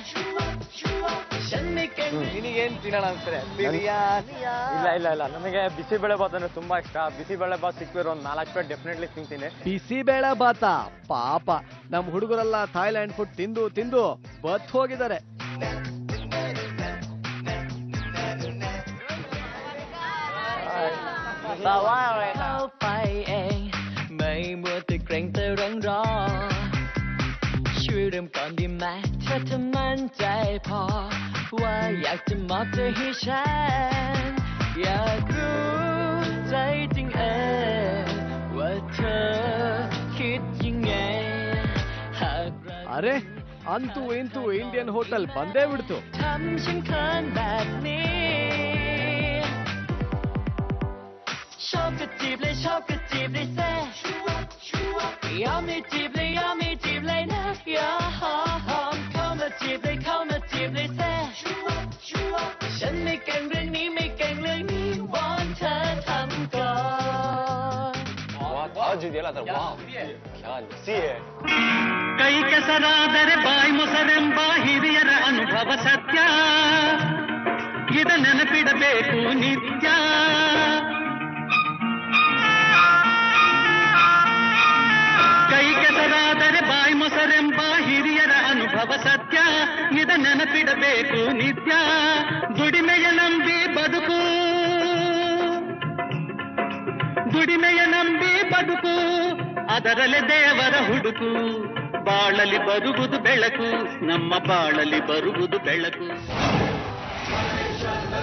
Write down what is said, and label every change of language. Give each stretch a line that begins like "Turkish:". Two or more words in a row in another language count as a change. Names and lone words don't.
Kannada: ನಿನಗೇನ್ ತಿನ್ನೋಣ ಅನ್ಸ್ತಾರೆ? ಇಲ್ಲ ನಮಗೆ ಬಿಸಿಬೇಳೆ ಬಾತ್ ಅಂದ್ರೆ ತುಂಬಾ ಇಷ್ಟ. ಬಿಸಿಬೇಳೆ ಬಾತ್ ಸಿಕ್ಕಿರೋ ಒಂದು 4 ಪ್ಲೇಟ್ ಡೆಫಿನೆಟ್ಲಿ ತಿಂತೀನಿ. ಬಿಸಿಬೇಳೆ ಬಾತ ಪಾಪ ನಮ್ಮ ಹುಡುಗರೆಲ್ಲ ಥಾಯ್ಲ್ಯಾಂಡ್ ಫುಡ್ ತಿಂದು ತಿಂದು ಬತ್ ಹೋಗಿದ್ದಾರೆ.
Thai: ช่วยเริ่มก่อนดีไหมถ้าเธอมั่นใจพอว่าอยากจะมอบเธอให้ฉันอยากรู้ใจจริงว่าเธอคิดยังไงหาก
Kannada: ಅರೆ ಅಂತೂ ಇಂತೂ
English: Indian hotel
Kannada: ಬಂದೇ ಬಿಡ್ತು.
Thai: ทำฉันเขินแบบนี้ชอบก็จีบเลยชอบก็จีบเลยแซ่ยอมให้จีบเลยยอมให้จีบเลยนะยอมเข้ามาจีบเลยเข้ามาจีบเลยแซ่ฉันไม่เก่งเรื่องนี้ไม่เก่งเรื่องนี้วอนเธอทำก่อน
Kannada: ಕೈ ಕೆಸರಾದರೆ ಬಾಯಿ ಮೊಸರೆಂಬ ಹಿರಿಯರ ಅನುಭವ ಸತ್ಯ ಇದ ನೆನಪಿಡಬೇಕು ನಿತ್ಯ ಕೈ ಕೆಸರಾದರೆ ಬಾಯಿ ಮೊಸರೆಂಬ ಹಿರಿಯರ ಅನುಭವ ಸತ್ಯ ಇದ ನೆನಪಿಡಬೇಕು ನಿತ್ಯ ದುಡಿಮೆಯ ನಂಬಿ ಬದುಕು ದುಡಿಮೆಯ ನಂಬಿ ಬದುಕು ಅದರಲ್ಲೇ ದೇವರ ಹುಡುಕು ಬಾಳಲಿ ಬರುವುದು ಬೆಳಕು ನಮ್ಮ ಬಾಳಲಿ ಬರುವುದು ಬೆಳಕು